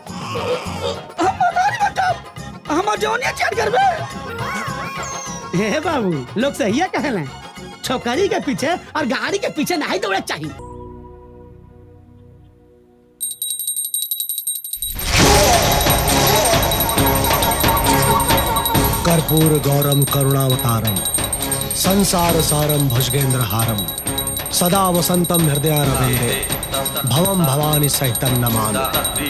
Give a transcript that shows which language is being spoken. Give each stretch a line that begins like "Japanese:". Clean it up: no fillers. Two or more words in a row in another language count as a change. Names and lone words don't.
Bhojpuri: हम जौनिया चैट करबे। हे बाबू, लोग सही है कहले, छोकरी के पीछे और गाड़ी के पीछे नहीं दौड़े चाहिए।
Sanskrit: कर्पूर गौरम करुणावतारम संसार सारम भुजगेंद्रहारम सदा वसंतम हृदयारविंदे भवम भवानी सहितम नमामि।